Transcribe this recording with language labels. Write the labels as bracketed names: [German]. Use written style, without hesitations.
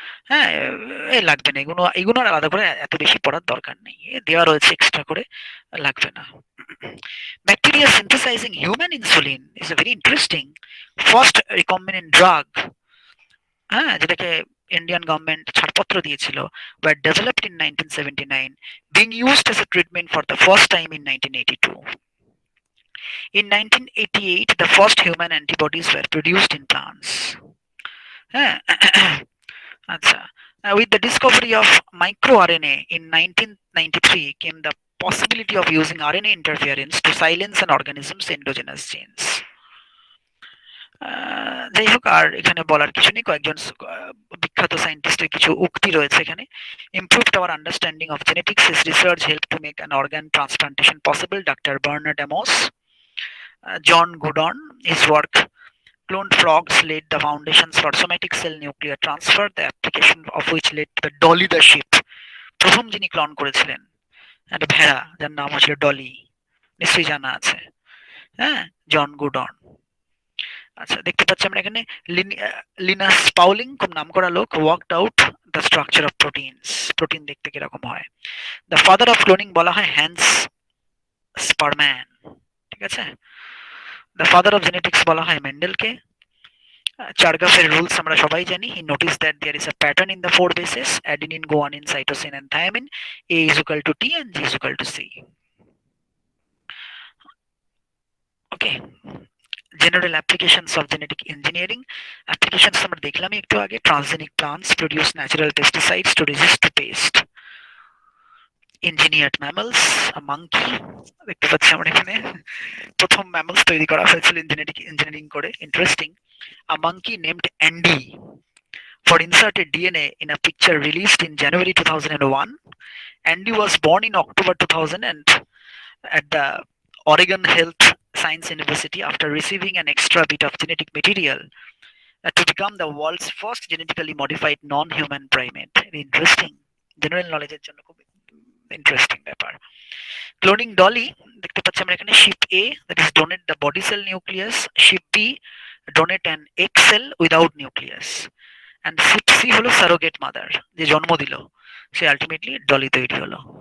[Bangla] হ্যাঁ, লাগবে না এগুলো, এগুলো আলাদা করে এত বেশি পড়ার দরকার নেই, দেওয়া রয়েছে এক্সট্রা করে, লাগবে না. [English] Bacteria synthesizing human insulin is a very interesting first recombinant drug, [Bangla] হ্যাঁ, যেটাকে ইন্ডিয়ান গভর্নমেন্ট ছাড়পত্র দিয়েছিল, [English] were developed in 1979, being used as a treatment for the first time in 1982. In 1988, the first human antibodies were produced in plants. হ্যাঁ, আচ্ছা. With the discovery of microRNA in 1993 came the possibility of using RNA interference to silence an organism's endogenous genes. [Bangla] যাই হোক, আর এখানে বলার কিছু নেই, কয়েকজন বিখ্যাত সায়েন্টিস্টের কিছু উক্তি রয়েছে এখানে. [English] Improved our understanding of genetics. His research helped to make an organ transplantation possible. Dr. Bernard Amos. John Goodon, his work cloned frogs laid the foundations for somatic cell nuclear transfer, the application of which led to the Dolly the sheep. [Bangla] প্রথম যিনি ক্লন করেছিলেন একটা ভেড়া, যার নাম হচ্ছিল ডলি, নিশ্চয়ই জানা আছে, হ্যাঁ, জন গুডন. আচ্ছা, দেখতে পাচ্ছি আমরা এখানে লিনাস পাউলিং, খুব নাম করা লোক, [English] worked out the structure of proteins, [Bangla] protein দেখতে কিরকম হয়. [English] the father of cloning [Bangla] বলা হয় হ্যান্স স্পারম্যান, ঠিক আছে. [English] the father of genetics [Bangla] বলা হয় মেন্ডেলকে. চারগাফের রুলস আমরা সবাই জানি. [English] He notice that there is a pattern in the 4 bases, adenine, guanine, cytosine and thymine. A is equal to T and G is equal to C. Okay. General applications of genetic engineering. Applications [Bangla] আমরা দেখলামই একটু আগে. [English] Transgenic plants produce natural pesticides to resist the pest. Engineered mammals, a monkey, [Bangla] দেখতে পাচ্ছি আমরা এখানে প্রথম mammals তৈরি করা হয়েছিল জেনেটিক ইঞ্জিনিয়ারিং করে. [English] Interesting. A monkey named Andy for inserted DNA in a picture released in January 2001. Andy was born in October 2000 and at the Oregon Health Science University after receiving an extra bit of genetic material to become the world's first genetically modified non-human primate. Interesting. [Bangla] General knowledge এর জন্য খুব interesting ব্যাপার. Cloning Dolly, দেখতে পাচ্ছি আমরা এখানে sheep A, [English] that is donate the body cell nucleus, [Bangla] sheep B [English] donate an egg cell without nucleus, [Bangla] and sheep C হলো surrogate mother, যে জন্ম দিল, সে আলটিমেটলি ডলি তৈরি হলো.